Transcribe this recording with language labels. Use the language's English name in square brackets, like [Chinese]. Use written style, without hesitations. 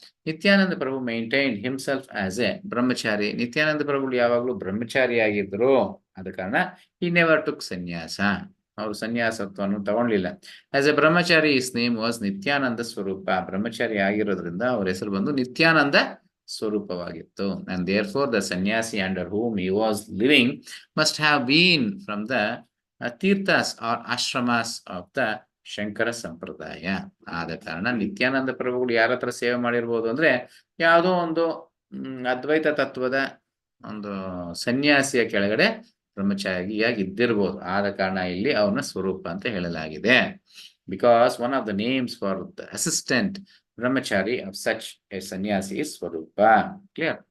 [English] Nityananda Prabhu maintain himself as a brahmachari. [Kannada] ನಿತ್ಯಾನಂದ ಪ್ರಭುಗಳು ಯಾವಾಗಲೂ ಬ್ರಹ್ಮಚಾರಿಯಾಗಿದ್ರು. ಆದ ಕಾರಣ ಈ [English] never took [Kannada] ಸನ್ಯಾಸ. ಅವರು ಸನ್ಯಾಸತ್ವವನ್ನು ತಗೊಂಡ್ಲಿಲ್ಲ. [English] As a brahmachari his name was Nityananda Swarupa. [Kannada] ಬ್ರಹ್ಮಚಾರಿ ಆಗಿರೋದ್ರಿಂದ ಅವ್ರ ಹೆಸರು ಬಂದು Nithyananda ಸ್ವರೂಪವಾಗಿತ್ತು. [English] And therefore the sannyasi under whom he was living must have been from the tirthas or ashramas of the Shankara sampradaya. [Kannada] ಆದ ಕಾರಣ ನಿತ್ಯಾನಂದ ಪ್ರಭುಗಳು ಯಾರ ಹತ್ರ ಸೇವೆ ಮಾಡಿರ್ಬೋದು ಅಂದ್ರೆ ಯಾವುದೋ ಒಂದು ಅದ್ವೈತ ತತ್ವದ ಒಂದು ಸನ್ಯಾಸಿಯ ಕೆಳಗಡೆ ಬ್ರಹ್ಮಚಾರಿಯಾಗಿ ಇದ್ದಿರ್ಬೋದು. ಆದ ಕಾರಣ ಇಲ್ಲಿ ಅವನ ಸ್ವರೂಪ ಅಂತ ಹೇಳಲಾಗಿದೆ. [English] Because one of the names for the assistant brahmachari of such a sannyasi Swarupa. Clear?